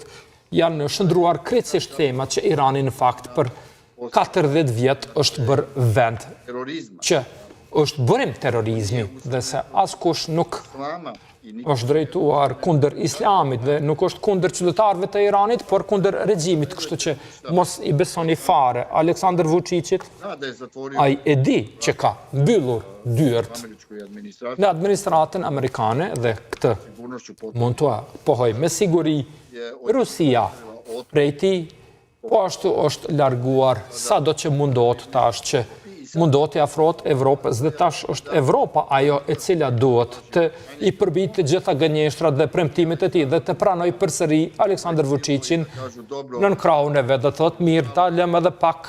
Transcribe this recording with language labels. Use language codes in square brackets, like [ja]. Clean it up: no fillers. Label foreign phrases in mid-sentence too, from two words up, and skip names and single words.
[sq] Janë shndruar krejtësisht tema që Irani në fakt për 40 vjet është bërë vend që është bërim terrorizmi dhe se askush nuk Islama i është drejtuar kundër islamit dhe nuk është kundër qytetarëve të Iranit, por kundër regjimit, kështu që mos i besoni fare Aleksandar Vučićit, [sr] zna da je zatvorio [sq] ai e di që ka mbyllur dyert [sr] američkoj administraciji [sq] në administratën amerikane dhe këtë [sr] sigurnošću [sq] mund të pohoj me siguri Rusia prej tij, po ashtu është larguar sado që mundot tash që mundot i afrohet Evropës dhe tash është Evropa ajo e cila duhet të i përbijë të gjitha gënjeshtrat dhe premtimet e tij dhe të pranoj përsëri Aleksandar Vučićin nën krahun e vet, do thotë mirë, dalëm edhe pak.